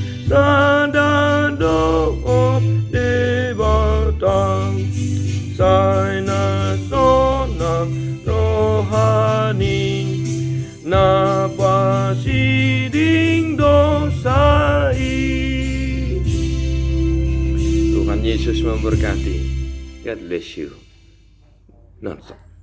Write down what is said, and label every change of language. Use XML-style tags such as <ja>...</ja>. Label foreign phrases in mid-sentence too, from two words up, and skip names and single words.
<bbc>sadado debata saina sonam rohani napasiding dosai.</bbc> <id>Tuhan Yesus memberkati.</id> <en>God bless you. Non-stop.</en>